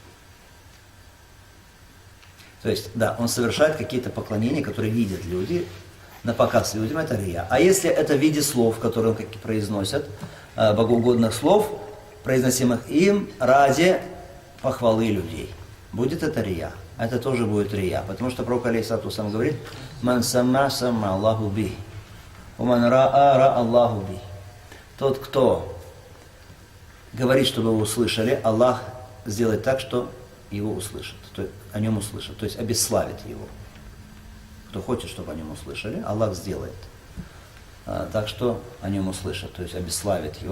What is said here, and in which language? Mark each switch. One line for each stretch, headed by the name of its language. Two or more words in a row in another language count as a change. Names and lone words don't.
Russian: То есть, да, он совершает какие-то поклонения, которые видят люди, на показ людям, это рия. А если это в виде слов, которые он произносят, богоугодных слов, произносимых им ради похвалы людей, будет это рия. Это тоже будет рия. Потому что пророк
Arabic: عليه الصلاة والسلام
Russian: говорит:
Arabic: «من سمّع سمّع الله به ومن راءى راءى الله به».
Russian: Тот, кто говорит, чтобы его услышали, Аллах сделает так, что его услышат, то есть о нем услышат, то есть обесславит его. Кто хочет, чтобы о нем услышали, Аллах сделает так, что о нем услышат, то есть обесславит его.